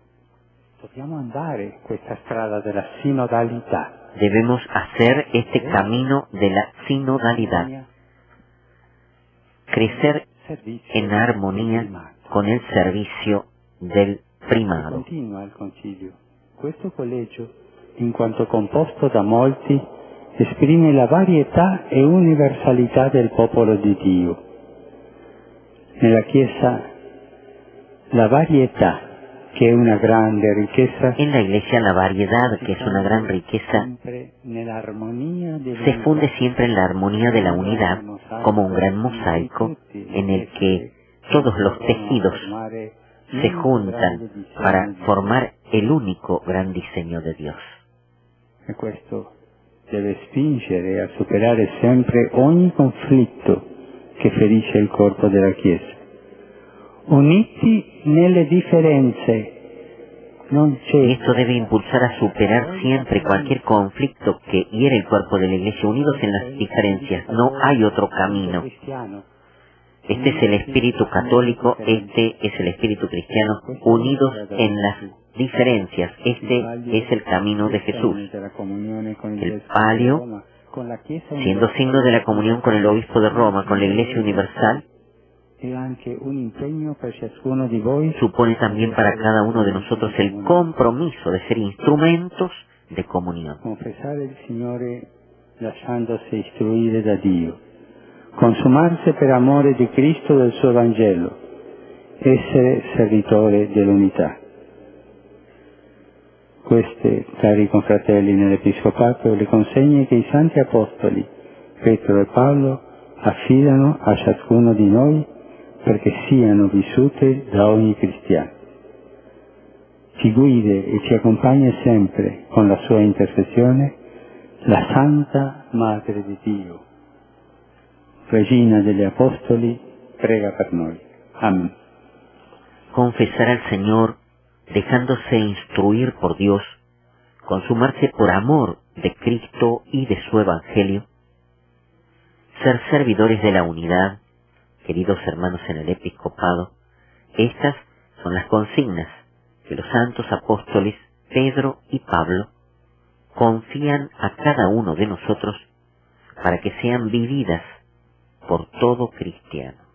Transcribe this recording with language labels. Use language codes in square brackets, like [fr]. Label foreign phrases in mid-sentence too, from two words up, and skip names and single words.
[es] Debemos hacer este camino de la sinodalidad, crecer en armonía con el servicio del primado. [it] In quanto composto da molti, esprime la varietà e universalità del popolo di Dio. Nella Chiesa la varietà, che è una grande riqueza, [es] en la Iglesia la variedad, que es una gran riqueza, se funde siempre en la armonía de la unidad, como un gran mosaico en el que todos los tejidos se juntan para formar el único gran diseño de Dios. [it] E questo deve spingere a superare sempre ogni conflitto che ferisce il corpo della Chiesa. Uniti nelle differenze, non c'è. [es] Y esto debe impulsar a superar siempre cualquier conflicto que hiere el cuerpo de la Iglesia. Unidos en las diferencias, no hay otro camino. Este es el espíritu católico, este es el espíritu cristiano, unidos en las diferencias. Este es el camino de Jesús. El palio, siendo signo de la comunión con el obispo de Roma, con la Iglesia universal, supone también para cada uno de nosotros el compromiso de ser instrumentos de comunión. [it] Confessare il Signore lasciandosi istruire da Dio. Consumarsi per amore di Cristo e del suo Vangelo, essere servitore dell'unità. Queste, cari confratelli nell'Episcopato, le consegne che i Santi Apostoli, Pietro e Paolo, affidano a ciascuno di noi perché siano vissute da ogni cristiano. Ci guida e ci accompagna sempre con la sua intercessione la Santa Madre di Dio. Regina degli Apostoli, prega per noi. [es] Amén. Confesar al Señor, dejándose instruir por Dios, consumarse por amor de Cristo y de su Evangelio, ser servidores de la unidad, queridos hermanos en el episcopado, estas son las consignas que los santos apóstoles Pedro y Pablo confían a cada uno de nosotros para que sean vividas por todo cristiano.